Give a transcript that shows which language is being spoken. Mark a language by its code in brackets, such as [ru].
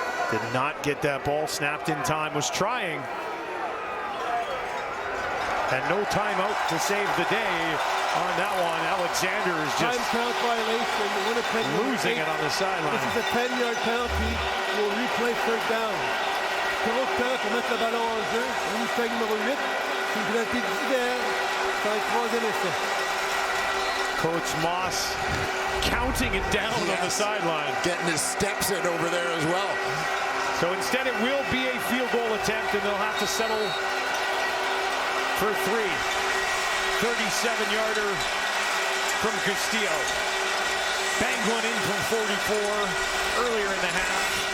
[en] Did not get that ball snapped in time. Was trying. And no timeout to save the day on that one. Alexander is just time count violation. Winnipeg losing it on the sideline. This is a 10-yard penalty. We'll replay 3rd down. [fr] Trop de temps pour mettre le ballon en jeu. Winnipeg numéro 8. C'est une pénalité d'hiver. Ça va être 3e essai. [en] Coach Moss counting it down on the sideline. Getting his steps in over there as well. So instead it will be a field goal attempt, and they'll have to settle for 3. 37-yarder from Castillo. Banged one in from 44 earlier in the half.